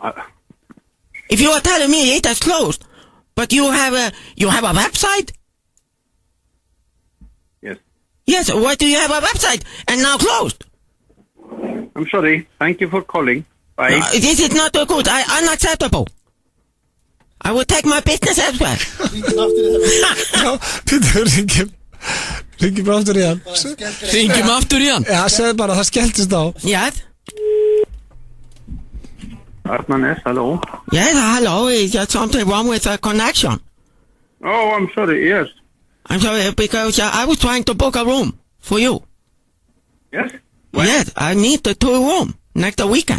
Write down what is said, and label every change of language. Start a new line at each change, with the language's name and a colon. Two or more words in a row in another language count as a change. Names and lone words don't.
English: If you are telling me it is closed, but you have a website? Yes. Yes, why do you have a website and now closed? I'm sorry. Thank you for calling. Bye. This is not good. Unacceptable. I will take my business elsewhere.
Icelandic: Pítur, ringjum aftur í hann. Ringjum aftur í hann? Já, segðu bara, það skelltist á.
English: Yes. Arnanes, hello. Yes, hello. Is there something wrong with the connection? Oh, I'm sorry. Yes. I'm sorry because I was trying to book a room for you. Yes? Yes, I need the 2 room next weekend.